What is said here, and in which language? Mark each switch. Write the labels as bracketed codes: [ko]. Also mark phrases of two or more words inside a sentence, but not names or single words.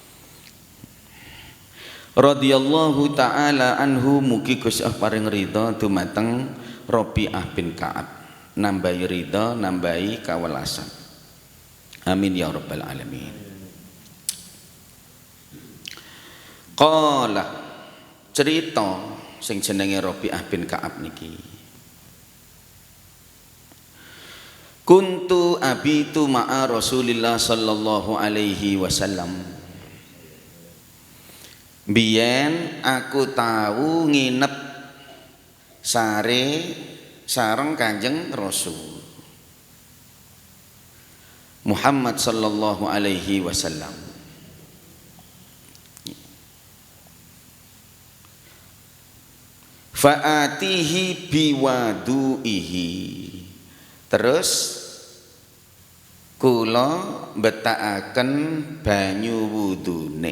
[ar] Radhiyallahu ta'ala anhu, [jv] mugi Gusti Allah paring ridha dumateng Rabi'ah bin Ka'ab, nambahi ridha, nambahi kawelasan. [ar] Amin ya rabbal alamin. [jv] Qala, cerita sing jenenge Rabi'ah bin Ka'ab niki. [ar] Kuntu abitu ma'a Rasulillah sallallahu alaihi wasallam. [jv] Biyen aku tahu nginep sare sareng Kanjeng Rasul. Muhammad [ar] sallallahu alaihi wasallam. Fa'atihi biwadu'ihi, [jv] terus kula betakaken banyu wudune.